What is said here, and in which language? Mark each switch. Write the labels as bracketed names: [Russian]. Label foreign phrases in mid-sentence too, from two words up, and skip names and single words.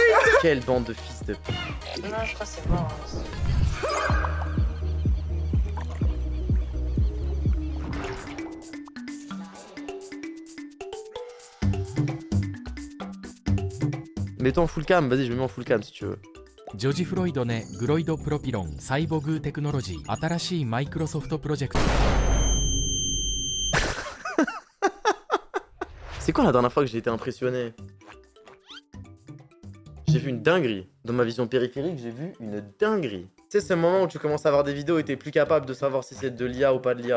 [French] Quelle bande de fils de... Non, je crois que c'est mort. Mets-toi en [English] full cam, [French] vas-y je me mets en [English] full cam [French] si tu veux. ジョジ・フロイドねグロイドプロピロンサイボグテクノロジー新しいマイクロソフトプロジェクト C'est quoi la dernière fois que j'ai été impressionné? J'ai vu une dinguerie. Dans ma vision périphérique, j'ai vu une dinguerie. Tu sais, ce moment où tu commences à voir des vidéos et t'es plus capable de savoir si c'est de l'IA ou pas de l'IA.